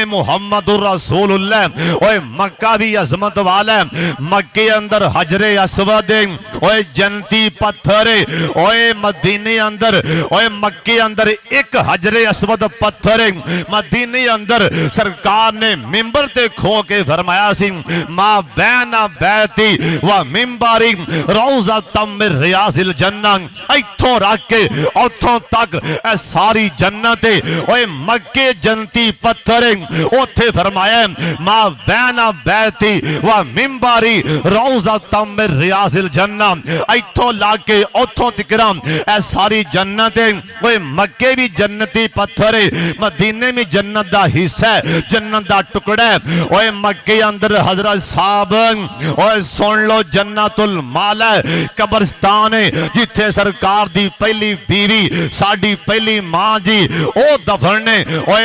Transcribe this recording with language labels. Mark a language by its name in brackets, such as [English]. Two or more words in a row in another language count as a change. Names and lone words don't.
[Arabic] محمد رسول الله [Punjabi] اوئے مکہ بھی عظمت والا ہے مکے اندر حجر اسود اوئے جنتی پتھر اوئے مدینے اندر اوئے مکے اندر ایک حجر اسود پتھر مدینے اندر سرکار نے منبر تے کھو کے فرمایا سی [Arabic] ما بين بيتي ومنبري روضة من رياض الجنة [Punjabi] ایتھوں رکھ کے اوتھوں تک اے ساری جنت اوئے مکے جنتی پتھر اوتھے فرمایا [Arabic] ما بين بيتي ومنبري روضة من رياض الجنة [Punjabi] ایتھوں لا کے اوتھوں تکرام اے ساری جنت اوئے مکے بھی جنتی پتھر مدینے میں جنت دا حصہ جنت دا ٹکڑا اوئے مکے اندر حضرت صاحب اوئے سن لو جنت المعلیٰ قبرستان جتھے سرکار دی پہلی بیوی ساڈی پہلی ماں جی او دفن نے اوئے